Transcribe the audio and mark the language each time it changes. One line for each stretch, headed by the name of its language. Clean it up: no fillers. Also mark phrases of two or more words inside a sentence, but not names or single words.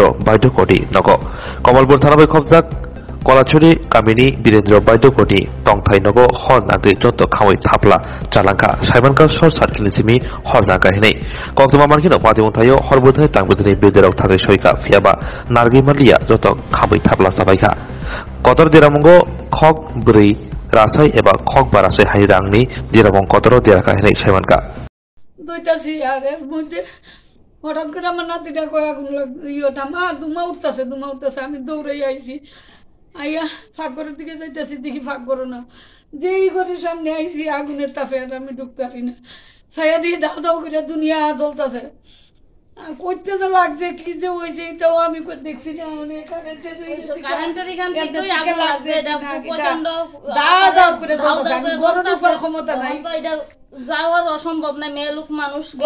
Kok Borok: बायदकनि नगो कमलपुर थाना खबजाक कलाचुरी गामिनि वीरेन्द्र बायदकनि तंथाय नगो हर नागै जत खामै थाप्ला चालांखा साइबानका सर सार्किलनि सिमी हर नागाहिनै कक्तमा मार्किनो पातिमं थायो हर बुधै तांग्रिदिनि बेदेराव थागै सयका फियाबा नारगै मालिया जत खामै थाप्ला साबायखा कतर देरामंगो खक ब्रै रासाय एबा खक बारासाय हाय रांनि दिराबं कतरो देराखाहिनै साइबानका
Bangla: দুইটাছি আর এর মধ্যে হঠাৎ করে আমার নাতিটা কয়ে আগুন ইয়েটা মা দুমা উঠতেছে আমি দৌড়াই আইছি আইয়া ফাঁকঘরের দিকে যাইতেছি দেখি ফাঁকঘর না যেই ঘরের সামনে আইছি আগুনের তাপে আর আমি ঢুকতে পারি না ছায়া দিয়ে দাও দাও করে দুনিয়া জ্বলতেছে করতে যে লাগছে কি যে হয়েছে এটাও আমি দেখছি না মানে কারেন্টের এখান থেকেই আগুন লাগছে এটা প্রচন্ড দাও দাও করে জ্বলতেছে ক্ষমতা নাই তো এটা যাওয়ার অসম্ভব না মেয়ে লোক মানুষ